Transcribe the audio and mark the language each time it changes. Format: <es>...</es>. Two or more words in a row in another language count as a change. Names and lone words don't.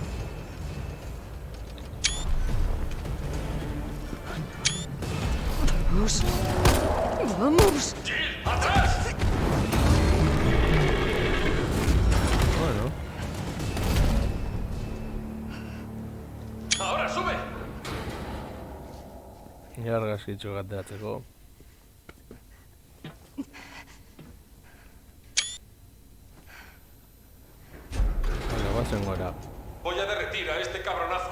<es>¡Vamos! ¡Vamos! Bueno. ¡Ahora sube!</es> <eu>Argazkitxo ateratzeko. Vale, guazen gora.</eu> <es>Voy a derretir a este cabronazo.</es>